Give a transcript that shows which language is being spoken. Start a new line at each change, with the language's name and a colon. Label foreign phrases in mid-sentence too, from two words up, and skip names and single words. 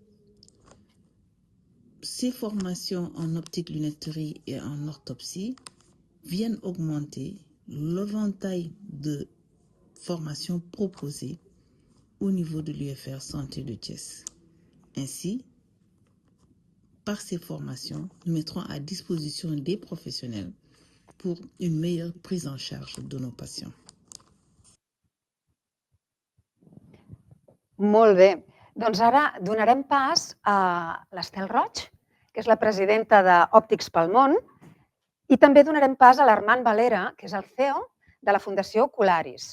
French: Ces formations en optique, lunetterie et en orthopsie viennent augmenter l'éventail de formations proposées au niveau de l'UFR Santé de Thiès. Ainsi, par ces formations, nous mettrons à disposition des professionnels pour une meilleure prise en charge de nos patients.
Catalan: Molt bé. Doncs ara donarem pas a l'Estel Roig, que és la presidenta d'Òptics pel Món, i també donarem pas a l'Armand Valera, que és el CEO de la Fundació Ocularis.